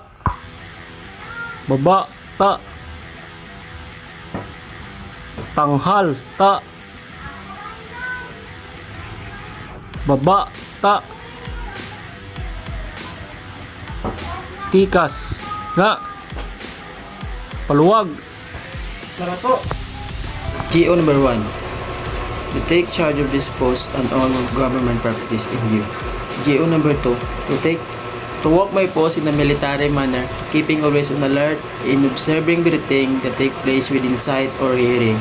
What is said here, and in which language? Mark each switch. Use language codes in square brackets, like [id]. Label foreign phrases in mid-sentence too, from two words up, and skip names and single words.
[tl] Baba, ta. Tanghal, ta. Baba, ta. Tikas, nga. Paluwag. Marato. [en] GO number 1. To take charge of this post and all of government properties in view. GO number 2. To walk my post in a military manner, keeping always on alert in observing everything that take place within sight or hearing.